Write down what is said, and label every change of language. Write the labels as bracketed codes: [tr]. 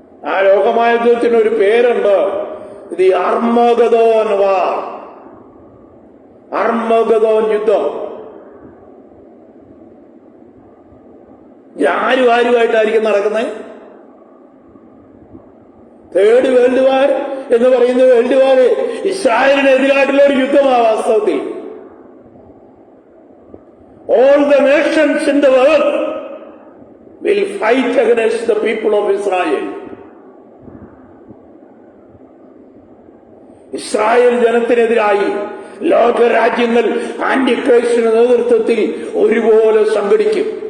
[ml] ആ ലോകമഹായുദ്ധത്തിന് ഒരു പേരുണ്ട്, ദി അർമഗദോൻ വാർ, അർമഗദോൻ യുദ്ധം. ആരുമായിട്ടായിരിക്കും നടക്കുന്നത്? തേർഡ് വേൾഡ് വാർ എന്ന് പറയുന്ന വേൾഡ് വാർ ഇസ്രായേലിനെതിരായിട്ടുള്ള ഒരു യുദ്ധമാണ് വാസ്തവത്തിൽ. [en] All the nations in the world will fight against the people of Israel. [ml] Israel ജനത്തിനെതിരായി ലോകരാജ്യങ്ങൾ ആന്റിക്രൈസ്റ്റിന്റെ നേതൃത്വത്തിൽ ഒരുപോലെ സംഘടിക്കും.